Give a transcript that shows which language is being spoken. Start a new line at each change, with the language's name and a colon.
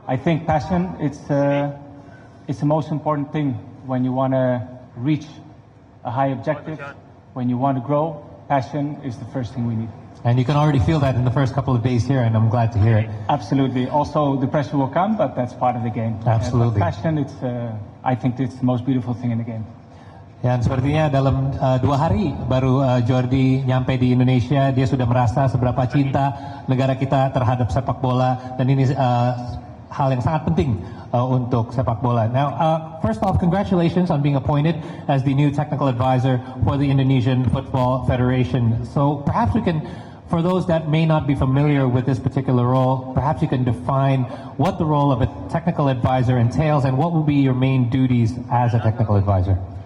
English: I think passion, it's the most important thing when you want to reach a high objective, when you want to grow. Passion is the first thing we need. And you can already feel that in the first couple of days here, and I'm glad to hear it. Absolutely. Also, the pressure will come, but that's part of the game. Absolutely. Passion, I think it's the most beautiful thing in the game.
Indonesian: Dan sepertinya dalam 2 hari baru Jordi nyampe di Indonesia, dia sudah merasa seberapa cinta negara kita terhadap sepak bola, dan ini hal yang sangat penting untuk sepak bola.
English: Now, first off, congratulations on being appointed as the new technical advisor for the Indonesian Football Federation. So perhaps we can, for those that may not be familiar with this particular role, perhaps you can define what the role of a technical advisor entails and what will be your main duties as a technical advisor.